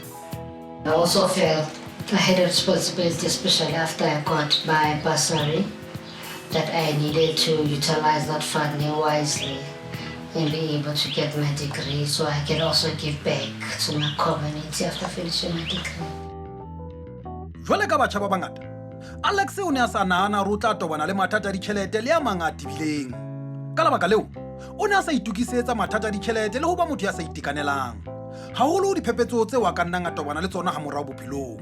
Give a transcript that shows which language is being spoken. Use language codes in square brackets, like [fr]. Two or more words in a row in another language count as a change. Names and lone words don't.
[en] I also felt I had a responsibility, especially after I got my bursary, that I needed to utilize that funding wisely and be able to get my degree so I can also give back to my community after finishing my degree. [st] Jwale ka batjha ba bangata, Alex o ne a sa nahana hore o tla tobana le mathata a ditjhelete le a mang a tibileng. Ka lebaka leo, o ne a sa itukisetsa mathata a ditjhelete le ho ba motho ya sa itekanelang. Haholo diphephetso tseo a ka nnang a tobana le tsona ha morao bophelong.